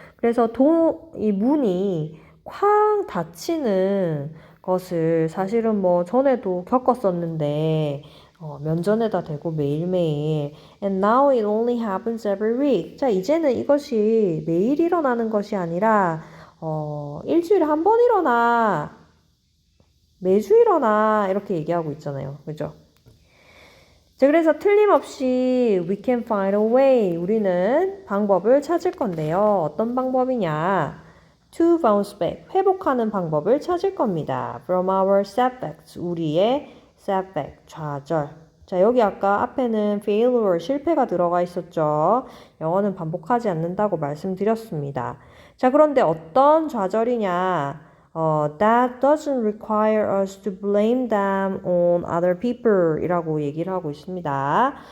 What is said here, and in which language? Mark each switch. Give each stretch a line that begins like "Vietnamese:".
Korean: 그래서 이 문이 쾅 닫히는 것을 사실은 뭐 전에도 겪었었는데 면전에다 대고 매일매일
English: and now it only happens every week.
Korean: 자, 이제는 이것이 매일 일어나는 것이 아니라 일주일에 한 번 일어나. 매주 일어나. 이렇게 얘기하고 있잖아요. 그죠? 자, 그래서 틀림없이
English: we can find a way.
Korean: 우리는 방법을 찾을 건데요. 어떤 방법이냐?
English: To bounce back.
Korean: 회복하는 방법을 찾을 겁니다.
English: From our setbacks.
Korean: 우리의 setback. 좌절. 자, 여기 아까 앞에는 failure. 실패가 들어가 있었죠. 영어는 반복하지 않는다고 말씀드렸습니다. 자, 그런데 어떤 좌절이냐?
English: that doesn't require us to blame them on other people
Korean: 이라고 얘기를 하고 있습니다.